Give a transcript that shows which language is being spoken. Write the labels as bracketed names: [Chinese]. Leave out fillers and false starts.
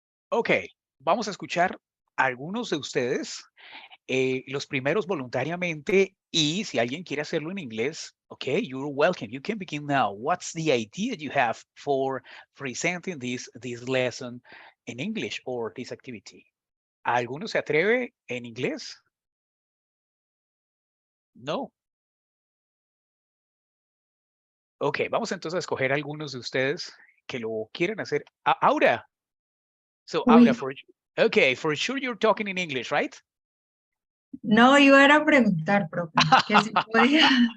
[Spanish] Ok, vamos a escuchar a algunos de ustedes, los primeros voluntariamente, y si alguien quiere hacerlo en inglés, okay, [English] you're welcome. You can begin now. What's the idea you have for presenting this lesson in English or this activity? [Spanish] ¿Alguno se atreve en inglés? No. Ok, vamos entonces a escoger algunos de ustedes que lo quieran hacer. Aura. [English] So, Aura, okay, for sure you're talking in English, right? [Spanish] No, iba a preguntar, profe, que si podía.